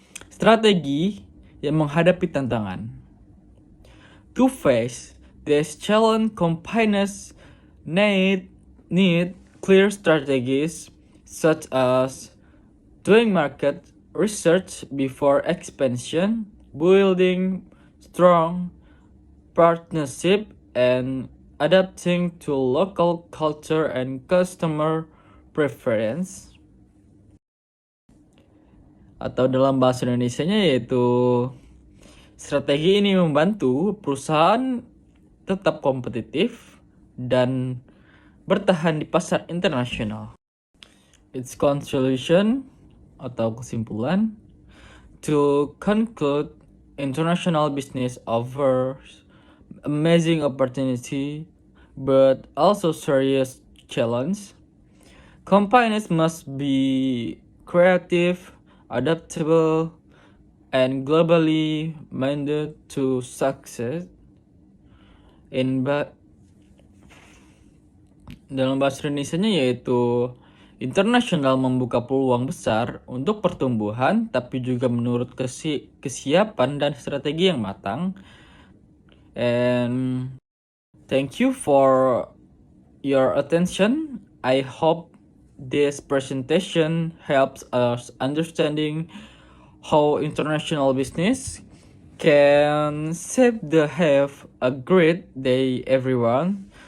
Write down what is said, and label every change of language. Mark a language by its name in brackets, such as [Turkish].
[Indonesian] Strategi yang menghadapi tantangan. [English] To face this challenge, companies need clear strategies such as doing market research before expansion, building strong partnership, and adapting to local culture and customer preference. [Indonesian] Atau dalam bahasa Indonesianya yaitu strategi ini membantu perusahaan tetap kompetitif dan bertahan di pasar internasional. [English] Its conclusion [Indonesian] atau kesimpulan, [English] to conclude, international business offers amazing opportunity but also serious challenge. Companies must be creative, adaptable, and globally minded to succeed. [Indonesian] Dalam bahasa Indonesianya yaitu internasional membuka peluang besar untuk pertumbuhan, tapi juga menurut kesiapan dan strategi yang matang. [English] And thank you for your attention. I hope this presentation helps us understanding how international business can save the have a great day, everyone.